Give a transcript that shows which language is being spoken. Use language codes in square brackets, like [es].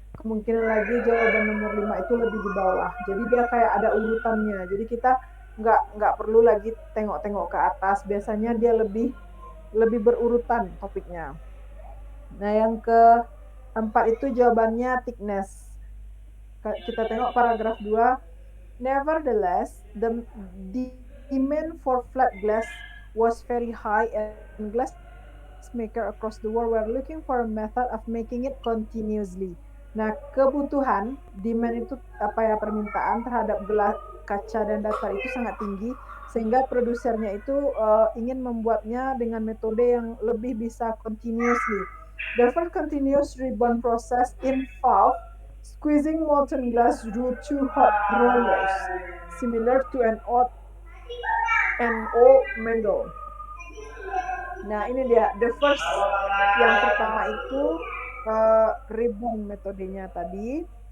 [id] Kemungkinan lagi jawaban nomor 5 itu lebih di bawah. Jadi dia kayak ada urutannya. Jadi kita nggak perlu lagi tengok-tengok ke atas. Biasanya dia lebih berurutan topiknya. Nah, yang keempat itu jawabannya thickness. Kita tengok paragraf 2. [en] Nevertheless, the demand for flat glass was very high and glass maker across the world were looking for a method of making it continuously. [id] Nah, kebutuhan demand itu permintaan terhadap gelas kaca dan datar itu sangat tinggi sehingga produsernya itu ingin membuatnya dengan metode yang lebih bisa continuously. [en] The first continuous ribbon process involved squeezing molten glass through 2 hot rollers, similar to an NO mangle. [id] Nah, ini dia [en] the first, [id] yang pertama itu ribbon metodenya tadi.